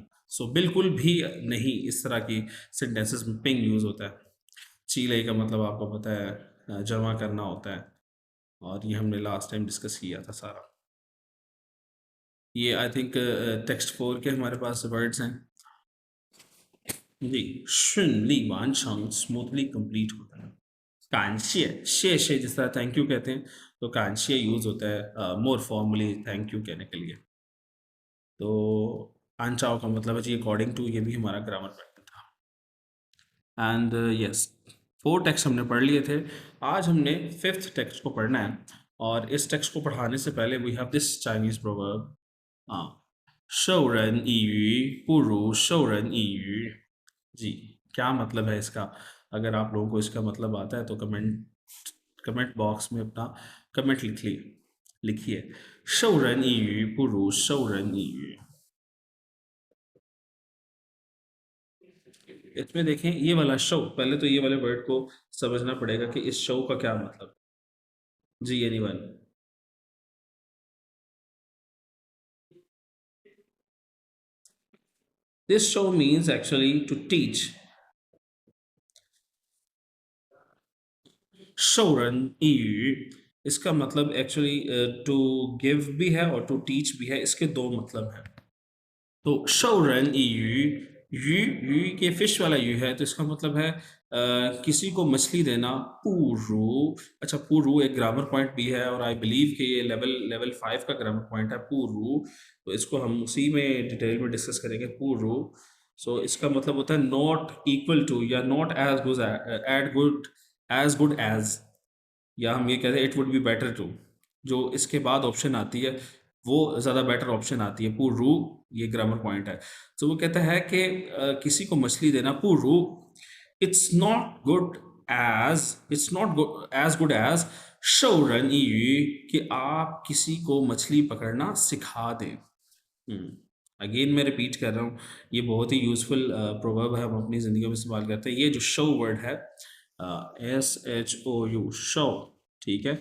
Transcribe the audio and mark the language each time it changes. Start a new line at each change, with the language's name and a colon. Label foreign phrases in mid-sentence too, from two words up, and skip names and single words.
Hindi: सो बिल्कुल भी नहीं, इस तरह की सेंटेंसेस में पिंग यूज़ होता है। चीले का मतलब आपको पता है जमा करना होता है, और ये हमने
English: last time
Hindi: डिस्कस किया था सारा। ये
English: I think text 4
Hindi: के हमारे पास वर्ड्स हैं जी।
Chinese: 顺利完成
English: smoothly complete
Hindi: होता है। 感谢 शेषे जिस तरह
English: thank you
Hindi: कहते हैं तो 感谢 यूज होता है
English: more formally thank you
Hindi: कहने के लिए। तो अनचाओ का मतलब है जी
English: according to,
Hindi: ये भी हमारा
English: grammar pattern
Hindi: था।
English: and yes,
Hindi: 4 टेक्स्ट हमने पढ़ लिए थे, आज हमने
English: 5th text
Hindi: को पढ़ना है। और इस टेक्स्ट को पढ़ाने से पहले
English: we have this Chinese proverb,
Chinese: 授人以鱼不如授人以渔।
Hindi: जी, क्या मतलब है इसका? अगर आप लोगों को इसका मतलब आता है तो
English: comment box
Hindi: में अपना कमेंट लिखिए।
Chinese: 授人以鱼不如授人以渔।
Hindi: इसमें देखें ये वाला शो, पहले तो ये वाले वर्ड को समझना पड़ेगा कि इस शो का क्या मतलब। जी एनीवन?
English: this shou means actually to teach.
Chinese: 授人以鱼
Hindi: इसका मतलब
English: actually to give
Hindi: भी है और
English: to teach
Hindi: भी है, इसके दो मतलब हैं।
Chinese: तो 授人以鱼,
Hindi: यू यू के फिश वाला यू है तो इसका मतलब है किसी को मछली देना पूरू। अच्छा, पूरू एक
English: grammar point
Hindi: भी है और
English: I believe
Hindi: कि ये लेवल 5 का
English: grammar point
Hindi: है पूरू। तो इसको हम उसी में डिटेल में डिस्कस करेंगे पूरू। सो इसका मतलब होता है
English: not equal to or not as good at good as good as,
Hindi: या हम ये कहते हैं
English: it would be better to.
Hindi: जो इसके बाद ऑप्शन आती है वो ज़्यादा
English: better option
Hindi: आती है पूरू। ये
English: grammar point
Hindi: है। तो वो कहता है कि किसी को मछली देना पूरू,
English: it's not good it's not as good as
Chinese: 授人渔,
Hindi: कि आप किसी को मछली पकड़ना सिखा दें। अगेन मैं रिपीट कर रहा हूँ, ये बहुत ही
English: useful proverb
Hindi: है, हम अपनी ज़िंदगी में इस्तेमाल करते हैं। ये जो शो वर्ड है, SHOU, शो, ठीक है।